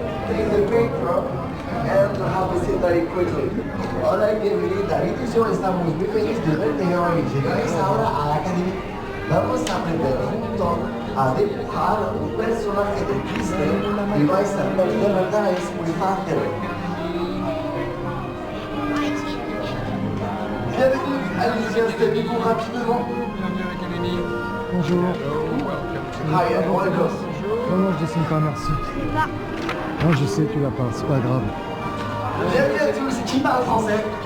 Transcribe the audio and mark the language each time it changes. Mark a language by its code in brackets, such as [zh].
[en] Take the paper and have a seat very quickly. [es] Hola y bienvenida. Bendición, estamos muy felices de verte hoy. Llegáis ahora a la academia. Vamos a aprender juntos a dibujar un personaje de Disney y vais a ver de verdad es muy fácil. [fr] Bienvenue, allez-y, installez-vous rapidement. Bonjour. [en] Hi, and welcome. [fr] Non, non, je dessine pas, merci. Non, je sais, tu l'as pas, c'est pas grave. Bienvenue à tous, qui parle français?